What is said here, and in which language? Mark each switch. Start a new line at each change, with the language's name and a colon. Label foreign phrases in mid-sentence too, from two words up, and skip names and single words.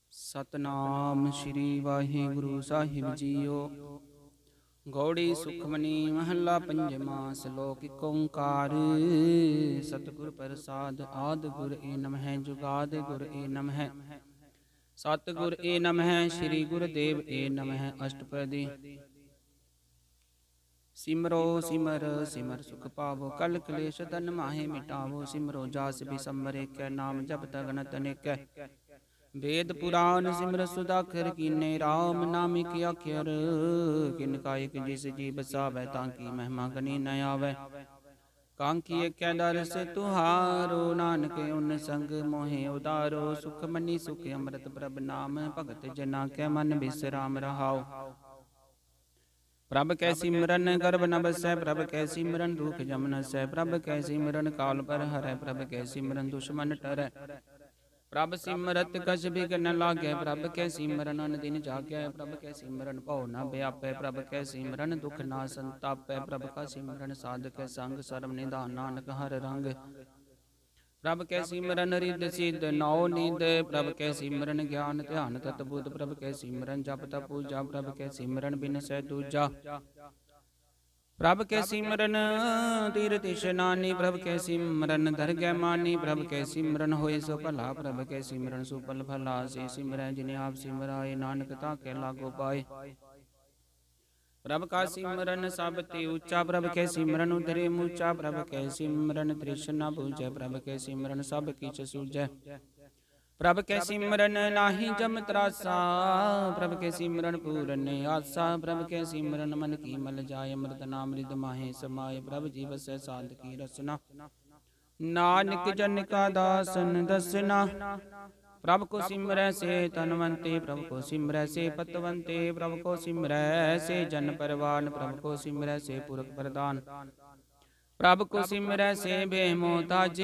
Punjabi: ਸਤਿਨਾਮ ਸ੍ਰੀ ਵਾਹਿਗੁਰੂ ਸਾਹਿਬ ਜੀਓ। ਗਉੜੀ ਸੁਖਮਨੀ ਮਹਲਾ ਪੰਜਵਾ। ਸਲੋਕ ਏਕ ਓਅੰਕਾਰ। ਸਤਿਗੁਰ ਪ੍ਰਸਾਦਿ ਆਦਿ ਗੁਰ ਏ ਨਮਹ। ਜੁਗਾਦਿ ਗੁਰ ਏ ਨਮਹ। ਸਤਿਗੁਰ ਏ ਨਮਹ। ਸ੍ਰੀ ਗੁਰਦੇਵ ਏ ਨਮਹ। ਅਸਟਪਦੀ। ਸਿਮਰਉ ਸਿਮਰਿ ਸਿਮਰਿ ਸੁਖੁ ਪਾਵਉ। ਕਲਿ ਕਲੇਸ ਧਨ ਮਾਹਿ ਮਿਟਾਵਉ। ਸਿਮਰਉ ਜਾਸੁ ਬਿਸੁੰਭਰ ਏਕੈ। ਨਾਮ ਜਪ ਤਗਨਤ ਅਨੇਕ। ਬੇਦ ਪੁਰਾਨ ਸਿਮਰ ਸੁਦਾਖਰ ਕੀਨੇ। ਰਾਮ ਨਾਮ ਕੇ ਅਖਰ ਕਿਨ ਕਾਇਕ ਜਿਸ ਜੀ ਬਸਾਵੈ। ਤਾਂਕੀ ਮਹਿਮਾ ਗਨੀ ਨ ਆਵੈ। ਕਾਂਕੀ ਏਕ ਦਰ ਸੇ ਤੁਹਾਰੋ। ਨਾਨਕ ਉਨ ਸੰਗ ਮੋਹੇ ਉਦਾਰੋ। ਸੁਖ ਮਨੀ ਸੁਖ ਅੰਮ੍ਰਿਤ ਪ੍ਰਭ ਨਾਮ। ਭਗਤ ਜਨਾ ਕੇ ਮਨ ਬਿਸ੍ਰਾਮ ਰਹਾਉ। ਪ੍ਰਭ ਕੈ ਸਿਮਰਨ ਗਰਭ ਨ ਬਸੈ। ਪ੍ਰਭ ਕੈ ਸਿਮਰਨ ਦੁਖ ਜਮ ਨ ਸੈ। ਪ੍ਰਭ ਕੈ ਸਿਮਰਨ ਕਾਲ ਪਰ ਹਰੈ। ਪ੍ਰਭ ਕੈ ਸਿਮਰਨ ਦੁਸ਼ਮਨ ਟਰੈ। ਪ੍ਰਭ ਸਿਮਰਤ ਕਛ ਬਿਘ ਨ ਲਾਗੈ। ਪ੍ਰਭ ਕੈ ਸਿਮਰਨ ਅਨ ਦਿਨ ਜਾਗੈ। ਪ੍ਰਭ ਕੈ ਸਿਮਰਨ ਭਵ ਨ ਬਿਆਪੈ। ਪ੍ਰਭ ਕੈ ਸਿਮਰਨ ਦੁਖ ਨਾ ਸੰਤਾਪੈ। ਪ੍ਰਭ ਕਾ ਸਿਮਰਨ ਸਾਧਕ ਸੰਗ। ਸਰਬ ਨਿਧਾਨ ਨਾਨਕ ਹਰ ਰੰਗ। ਪ੍ਰਭ ਕੈ ਸਿਮਰਨ ਰਿਧ ਸਿਧ ਨਉ ਨਿਧ। ਪ੍ਰਭ ਕੈ ਸਿਮਰਨ ਗਿਆਨ ਧਿਆਨ ਤਤ ਬੁਧ। ਪ੍ਰਭ ਕੈ ਸਿਮਰਨ ਜਪ ਤਪ ਪੂਜਾ। ਪ੍ਰਭ ਕੈ ਸਿਮਰਨ ਬਿਨ ਸੈ ਦੂਜਾ। ਪ੍ਰਭ ਕੈ ਸਿਮਰਨ ਤੀਰਥ ਇਸ਼ਨਾਨੀ। ਪ੍ਰਭ ਕੈ ਸਿਮਰਨ ਦਰਗਹ ਮਾਨੀ। ਪ੍ਰਭ ਕੈ ਸਿਮਰਨ ਹੋਏ ਸੋ ਭਲਾ। ਪ੍ਰਭ ਕੈ ਸਿਮਰਨ ਸੁਫਲ ਭਲਾ। ਸੇ ਸਿਮਰੈ ਜਿਨ੍ਹੇਂ ਆਪ ਸਿਮਰਾਏ। ਨਾਨਕ ਤਾਕੇ ਲਾਗੋ ਪਾਏ। ਪ੍ਰਭ ਕਾ ਸਿਮਰਨ ਸਬ ਤੇ ਊਂਚਾ। ਪ੍ਰਭ ਕੈ ਸਿਮਰਨ ਉਧਰੇ ਮੂਚਾ। ਪ੍ਰਭ ਕੈ ਸਿਮਰਨ ਤ੍ਰਿਸ਼ਨਾ ਬੁਝੈ। ਪ੍ਰਭ ਕੈ ਸਿਮਰਨ ਸਬ ਕਿਛ ਸੂਝੈ। ਪ੍ਰਭ ਕੈ ਸਿਮਰਨ ਨਾਹੀ ਜਮ ਤ੍ਰਾਸਾ। ਪ੍ਰਭ ਕੈ ਸਿਮਰਨ ਪੂਰਨ ਆਸਾ। ਪ੍ਰਭ ਕੈ ਸਿਮਰਨ ਮਨ ਕੀ ਮਲ ਜਾਇ। ਅੰਮ੍ਰਿਤ ਨਾਮ ਰਿਦ ਮਾਹੇ ਸਮਾਇ। ਪ੍ਰਭ ਜੀ ਬਸੈ ਸਾਧ ਕੀ ਰਸਨਾ। ਨਾਨਕ ਜਨ ਕਾ ਦਾਸਨ ਦਸਨਾ। ਪ੍ਰਭ ਕੋ ਸਿਮਰੈ ਸੇ ਤਨਵੰਤੇ। ਪ੍ਰਭ ਕੋ ਸਿਮਰੈ ਸੇ ਪਤਵੰਤੇ। ਪ੍ਰਭ ਕੋ ਸਿਮਰੈ ਸੇ ਜਨ ਪਰਵਾਨ। ਪ੍ਰਭ ਕੋ ਸਿਮਰੈ ਸੇ ਪੁਰਖ ਪ੍ਰਦਾਨ। ਪ੍ਰਭ ਕੋ ਸਿਮਰੈ ਸੇ ਬੇਮੋ ਤਾਜੇ।